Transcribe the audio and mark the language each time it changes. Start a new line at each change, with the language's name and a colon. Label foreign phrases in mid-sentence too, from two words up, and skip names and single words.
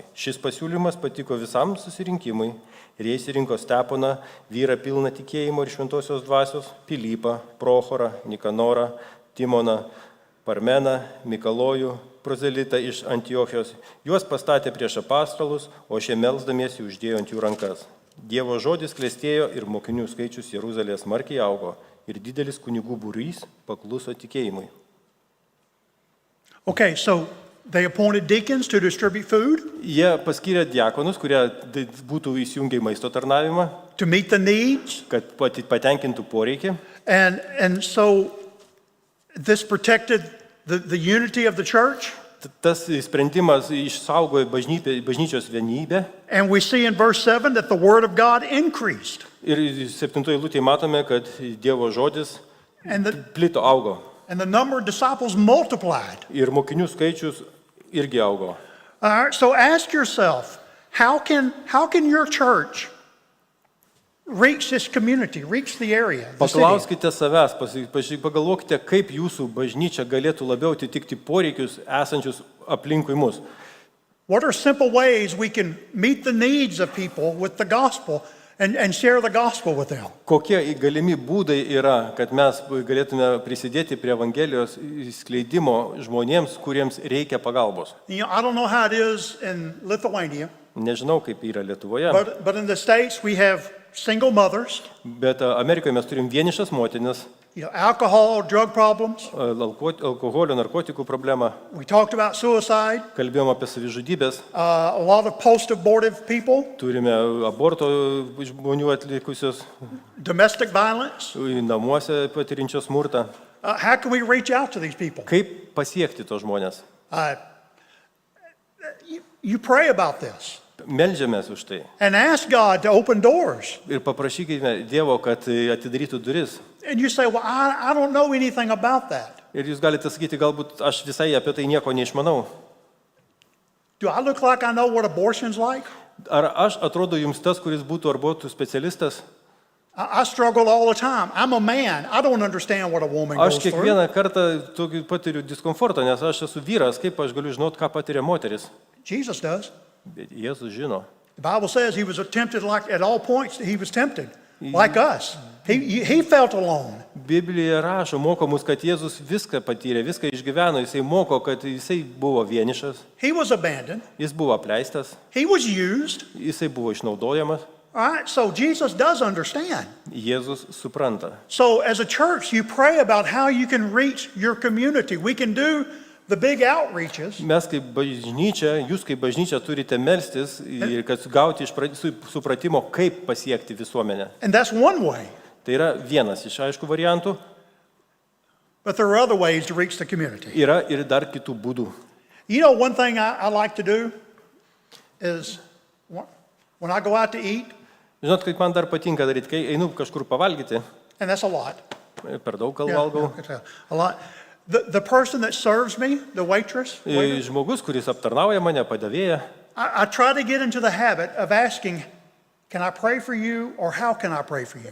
Lithuanian: Šis pasiūlymas patiko visam susirinkimui ir jie išsirinko Steponą, vyrą pilną tikėjimo ir šventosios dvasios, Pilypą, Prochorą, Nikanorą, Timoną, Parmeną, Mikalojų, prozelitą iš Antiochijos. Juos pastatė prieš apaštalus, o šie melsdamiesi uždėjo ant jų rankas. Dievo žodis klestėjo ir mokinių skaičius Jeruzalėje smarkiai augo ir didelis kunigų būrys pakluso tikėjimui.
English: Okay, so they appointed deacons to distribute food,
Lithuanian: Jie paskyrė diakonus, kurie būtų įsijungę į maisto tarnavimą,
English: to meet the needs,
Lithuanian: kad patenkintų poreikį.
English: and so this protected the unity of the church.
Lithuanian: tas sprendimas išsaugojo bažnyčios vienybę.
English: And we see in verse 7 that the word of God increased.
Lithuanian: Ir 7 eilutėje matome, kad Dievo žodis
English: And the,
Lithuanian: plito augo.
English: and the number of disciples multiplied.
Lithuanian: Ir mokinių skaičius irgi augo.
English: All right, so ask yourself, how can your church reach this community, reach the area, the city?
Lithuanian: Paklauskite savęs, pagalvokite, kaip jūsų bažnyčia galėtų labiau atitikti poreikius esančius aplinkui mus.
English: What are simple ways we can meet the needs of people with the gospel and share the gospel with them?
Lithuanian: Kokie galimi būdai yra, kad mes galėtume prisidėti prie Evangelijos skleidimo žmonėms, kuriems reikia pagalbos?
English: You know, I don't know how it is in Lithuania,
Lithuanian: Nežinau, kaip yra Lietuvoje,
English: but in the States we have single mothers,
Lithuanian: bet Amerikoje mes turim vienišas motinas,
English: you know, alcohol, drug problems.
Lithuanian: alkoholio, narkotikų problemą,
English: We talked about suicide,
Lithuanian: kalbėjom apie savižudybės,
English: a lot of post-abortive people,
Lithuanian: turime aborto žmonių atlikusios,
English: domestic violence.
Lithuanian: namuose patirinčios smurtą.
English: How can we reach out to these people?
Lithuanian: Kaip pasiekti tos žmonės?
English: You pray about this
Lithuanian: Meldžiamės už tai
English: and ask God to open doors.
Lithuanian: ir paprašykime Dievo, kad atidarytų duris.
English: And you say, well, I don't know anything about that.
Lithuanian: Ir jūs galite sakyti, galbūt aš visai apie tai nieko neišmanau.
English: Do I look like I know what abortion's like?
Lithuanian: Ar aš atrodo jums tas, kuris būtų abortų specialistas?
English: I struggle all the time. I'm a man. I don't understand what a woman
Lithuanian: Aš
English: goes through.
Lithuanian: kiekvieną kartą tokį patiriu diskomfortą, nes aš esu vyras, kaip aš galiu žinot, ką patiria moteris.
English: Jesus does.
Lithuanian: Bet Jėzus žino.
English: The Bible says he was tempted like at all points he was tempted, like us. He felt alone.
Lithuanian: Biblija rašo, moko mus, kad Jėzus viską patyrė, viską išgyveno, jisai moko, kad jisai buvo vienišas,
English: He was abandoned.
Lithuanian: jis buvo apleistas,
English: He was used.
Lithuanian: jisai buvo išnaudojamas.
English: All right, so Jesus does understand.
Lithuanian: Jėzus supranta.
English: So as a church, you pray about how you can reach your community. We can do the big outreaches.
Lithuanian: Mes kaip bažnyčia, jūs kaip bažnyčia turite melstis ir kad gauti iš supratimo, kaip pasiekti visuomenę.
English: And that's one way.
Lithuanian: Tai yra vienas iš aišku variantų.
English: But there are other ways to reach the community.
Lithuanian: Yra ir dar kitų būdų.
English: You know, one thing I like to do is when I go out to eat,
Lithuanian: Žinot, kaip man dar patinka daryti, kai einu kažkur pavalgyti,
English: and that's a lot.
Lithuanian: per daug gal
English: Yeah,
Lithuanian: valgau.
English: yeah, a lot. The person that serves me, the waitress, waiter,
Lithuanian: Žmogus, kuris aptarnauja mane, padavėja,
English: I try to get into the habit of asking, can I pray for you or how can I pray for you?